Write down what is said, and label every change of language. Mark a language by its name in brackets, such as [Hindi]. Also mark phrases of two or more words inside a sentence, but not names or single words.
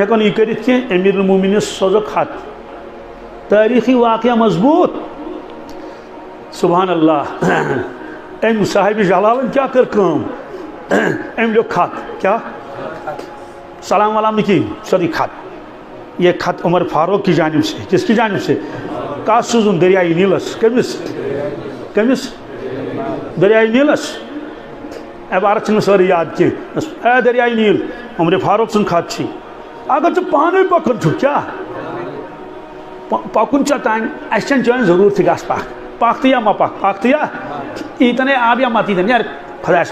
[Kashmiri] ہٮ۪کو نہٕ یہِ کٔرِتھ کینٛہہ امیر المومنِنس سوزُکھ خط تٲریٖخی واقعہ مضبوٗط [Arabic] سبحان اللہ [Kashmiri] أمۍ صاحب جلالن کیاہ کٔر کٲم أمۍ لیوٚکھ خط کیاہ سلام ولام نہٕ کِہیٖنۍ سیوٚدُے خط [Urdu] یہ خط عمر فاروق کی جانب سے کس کی جانب سے [Kashmiri] کَس سوٗزُن دریایہِ نیٖلس کٔمِس کٔمِس دریایہِ نیٖلس عبارت چھنہٕ سٲرٕے یاد کینٛہہ اے دریایہِ نیٖل عمر فاروق سُنٛد خط چھُے اگر ژٕ پانے پکان چھُکھ کیاہ پکُن ژےٚ تانۍ اَسہِ چھنہٕ چٲنۍ ضروٗرتھٕے گژھ پکھ تہٕ یا ما پکھ تہٕ یا ایٖتن آب یا مت ایٖتن نیرِ خۄدایس